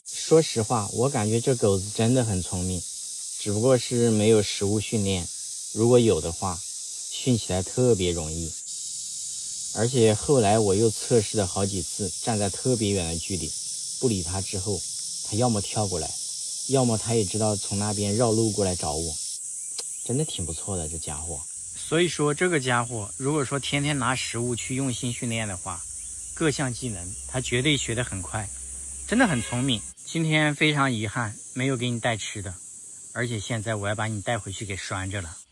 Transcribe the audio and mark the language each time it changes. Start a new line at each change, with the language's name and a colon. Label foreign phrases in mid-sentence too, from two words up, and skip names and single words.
Chinese: 說實話，我感覺這狗子真的很聰明，只不過是沒有實物訓練，如果有的話，訓起來特別容易。而且後來我又測試了好幾次，站在特別遠的距離，不理他之後，他要麼跳過來，要麼他也知道從那邊繞路過來找我，真的挺不錯的這家伙。所以說這個家伙如果說天天拿食物去用心訓練的話，各項技能他絕对學得很快，真的很聰明。今天非常遺憾沒有給你帶吃的，而且現在我要把你帶回去給拴着了。